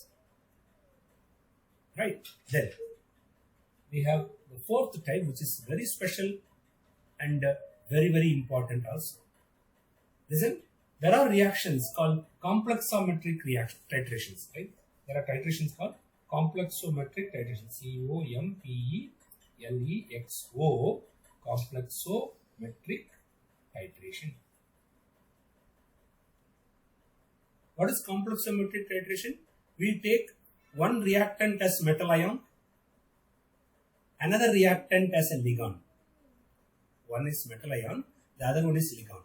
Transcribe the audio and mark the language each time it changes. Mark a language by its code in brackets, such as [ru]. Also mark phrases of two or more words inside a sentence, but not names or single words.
[en] Right, then we have the fourth type, which is very special and very important also. Listen, there are reactions called complexometric titrations, right? There are titrations called complexometric titrations, C-O-M-P-E-L-E-X-O, complexometric titration. What is complexometric titration? We take one reactant as metal ion, another reactant as a ligand. One is metal ion, the other one is ligand.